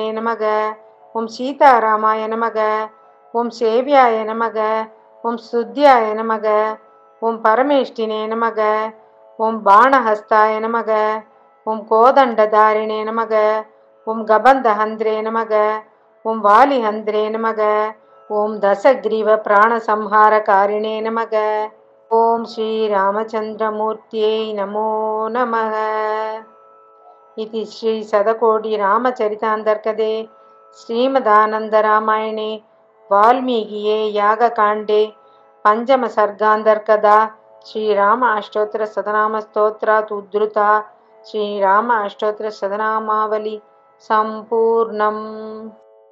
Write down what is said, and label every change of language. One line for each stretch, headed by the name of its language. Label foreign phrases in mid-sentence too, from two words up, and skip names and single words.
Sanskrit: नमः, ॐ सीतारामाय नमः, ॐ सेव्याय नमः, ॐ शुद्धाय नमः, ॐ परमेष्ठिने नमः, ॐ बाणहस्ताय नमः, ॐ कोदण्डधारिणे नमः, ॐ कबन्धहन्त्रे नमः, ॐ वालिहन्त्रे नमः, ॐ दशग्रीव प्राणसंहारकारिणे नमः, ॐ श्री रामचन्द्रमूर्तये नमो नमः. इति श्रीशतकोटिरामचरितान्तर्गते श्रीमदानन्दरामायणे वाल्मीकिये यागकाण्डे पञ्चमसर्गान्तर्गता श्रीराम अष्टोत्तरशतनामस्तोत्रात् उद्धृता श्रीराम अष्टोत्तरशतनामावली सम्पूर्णम्।